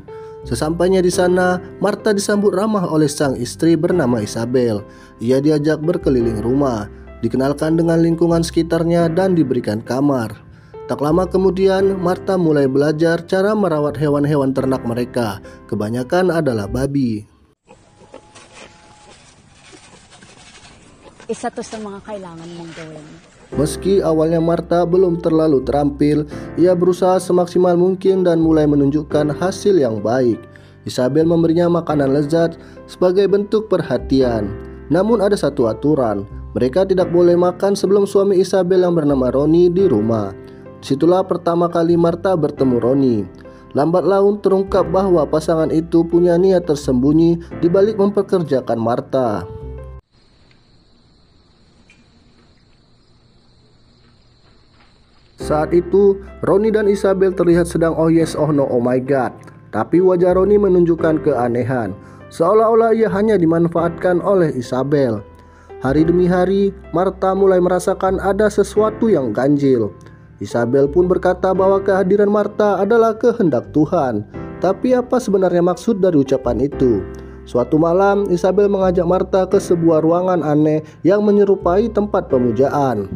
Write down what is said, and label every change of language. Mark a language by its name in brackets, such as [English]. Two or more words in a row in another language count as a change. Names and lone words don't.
[Indonesian] Sesampainya di sana, Martha disambut ramah oleh sang istri bernama Isabel. Ia diajak berkeliling rumah, dikenalkan dengan lingkungan sekitarnya dan diberikan kamar. Tak lama kemudian, Martha mulai belajar cara merawat hewan-hewan ternak mereka. Kebanyakan adalah babi. [Filipino] Isa to sa mga kailangan mong gawin. [Indonesian] Meski awalnya Martha belum terlalu terampil, ia berusaha semaksimal mungkin dan mulai menunjukkan hasil yang baik. Isabel memberinya makanan lezat sebagai bentuk perhatian. Namun ada satu aturan, mereka tidak boleh makan sebelum suami Isabel yang bernama Ronnie di rumah. Disitulah pertama kali Martha bertemu Ronnie. Lambat laun terungkap bahwa pasangan itu punya niat tersembunyi di balik mempekerjakan Martha. Saat itu, Ronnie dan Isabel terlihat sedang [English] oh yes oh no oh my god. [Indonesian] Tapi wajah Ronnie menunjukkan keanehan, seolah-olah ia hanya dimanfaatkan oleh Isabel. Hari demi hari, Martha mulai merasakan ada sesuatu yang ganjil. Isabel pun berkata bahwa kehadiran Martha adalah kehendak Tuhan. Tapi apa sebenarnya maksud dari ucapan itu? Suatu malam, Isabel mengajak Martha ke sebuah ruangan aneh yang menyerupai tempat pemujaan.